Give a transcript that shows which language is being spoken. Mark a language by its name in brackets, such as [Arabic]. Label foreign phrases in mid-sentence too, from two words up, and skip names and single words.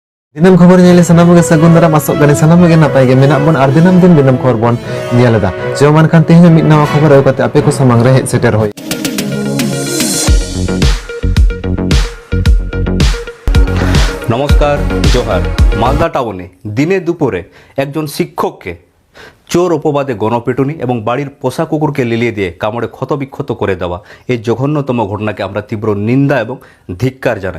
[Santali] Dinam khobor nyele sanam ge sagun dara masuk gani sanam ge napai ge menak bon ar dinam din dinam khobor bon nyele da jaman kan tehnya mit nawa khobor au kate ape ko samang re seter hoy [Bangla] নমস্কার জোহার মালদা টাউনে দিনে দুপুরে একজন শিক্ষককে চোর অপবাদে গণপিটুনি এবং বাড়ির পোষা কুকুরকে লিলিয়ে দিয়ে কামড়ে ক্ষতবিক্ষত করে দেওয়া এই জঘন্যতম ঘটনাকে আমরা তীব্র নিন্দা এবং ধিক্কার জানাই।